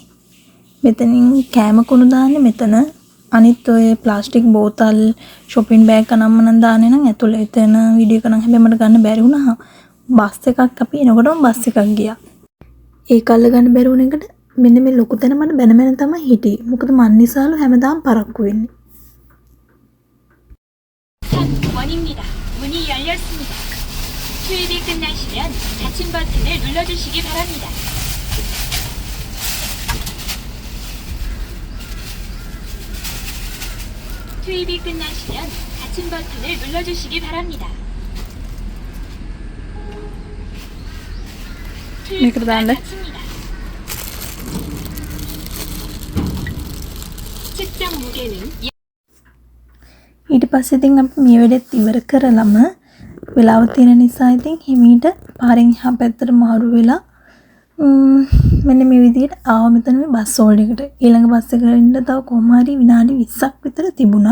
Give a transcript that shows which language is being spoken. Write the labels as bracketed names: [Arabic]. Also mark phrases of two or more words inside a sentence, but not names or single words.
[Sinhala] මෙතනින් කෑම කුණු දාන්නේ මෙතන. අනිත් ඔය ප්ලාස්ටික් බෝතල් [English] shopping bag [Sinhala] කනම්ම නම් දාන්නේ නම් ඇතුළේ එතන වීඩියෝ එක නම් හැබැයි මට ගන්න බැරි වුණා. බස් එකක් අපි එනකොටම බස් එකක් ගියා. ඒක අල්ල ගන්න බැරි වුණ එකට මෙන්න මේ ලොකු තැන මට බැන තමයි හිටියේ. මොකද මන් නිසාලු හැමදාම පරක්කු වෙන්නේ. [Korean] 원입니다. 문이 열렸습니다. 투입이 끝나시면 닫힌 버튼을 눌러주시기 바랍니다. 투입이 끝나시면 닫힌 버튼을 눌러주시기 바랍니다. 투입구가 닫힙니다. 측정 무게는 [Sinhala] ඊට පස්සේ ඉතින් අපි මේ වැඩේත් ඉවර කරලම වෙලාව තියෙන නිසා ඉතින් හිමීට පාරෙන් එහා පැත්තට මාරු වෙලා මෙන්න මේ විදිහට ආව මෙතන මේ [English] bus hold [Sinhala] එකට. ඊළඟ බස් එකට ඉන්න තව කොහොම හරි විනාඩි 20ක් විතර තිබුණා.